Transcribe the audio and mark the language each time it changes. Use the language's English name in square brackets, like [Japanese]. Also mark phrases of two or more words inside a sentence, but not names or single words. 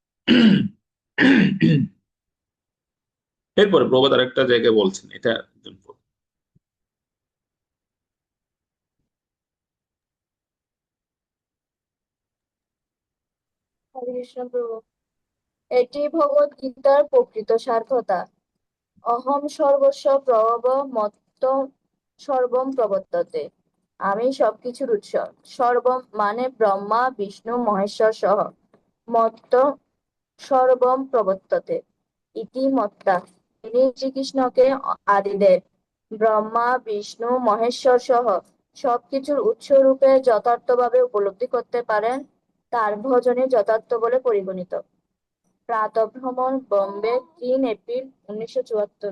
[Bangla] এরপরে প্রভুপাদ আরেকটা জায়গায় বলছেন, এটা একজন হরে কৃষ্ণ প্রভু। এটি ভগবদ গীতার প্রকৃত সার্থকতা। [Sanskrit] অহম সর্বস্ব প্রভব মত্ত সর্বম প্রবর্ততে। [Bangla] আমি সবকিছুর উৎস। সর্বম মানে ব্রহ্মা বিষ্ণু মহেশ্বর সহ। [Sanskrit] মত্ত সর্বম প্রবর্ততে ইতি মত্তা। [Bangla] তিনি শ্রীকৃষ্ণকে আদিদেব, ব্রহ্মা বিষ্ণু মহেশ্বর সহ সবকিছুর উৎস রূপে যথার্থভাবে উপলব্ধি করতে পারেন, তার ভজনে যথার্থ বলে পরিগণিত। প্রাতঃভ্রমণ, বোম্বে, 3 এপ্রিল 1974।